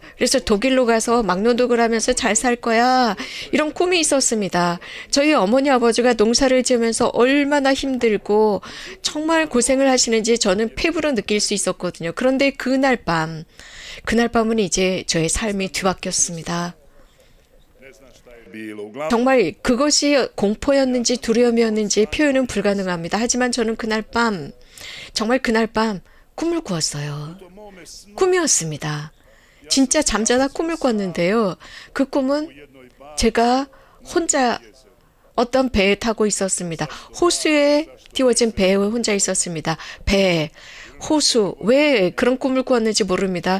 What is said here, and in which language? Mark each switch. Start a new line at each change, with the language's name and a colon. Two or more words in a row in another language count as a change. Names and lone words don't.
Korean: 그래서 독일로 가서 막노동을 하면서 잘 살 거야. 이런 꿈이 있었습니다. 저희 어머니 아버지가 농사를 지으면서 얼마나 힘들고 정말 고생을 하시는지 저는 피부로 느낄 수 있었거든요. 그런데 그날 밤은 이제 저의 삶이 뒤바뀌었습니다.
Croatian: bilo. Uglavnom,
Korean: 정말 그것이 공포였는지 두려움이었는지 표현은 불가능합니다. 하지만 저는 정말 그날 밤 꿈을 꾸었어요.
Croatian: u mome snu
Korean: 꿈이었습니다. 진짜 잠자다 꿈을 꿨는데요. 그 꿈은 제가 혼자 어떤 배에 타고 있었습니다. 호수에 띄워진 배에 혼자 있었습니다. 배, 호수, 왜 그런 꿈을 꾸었는지 모릅니다.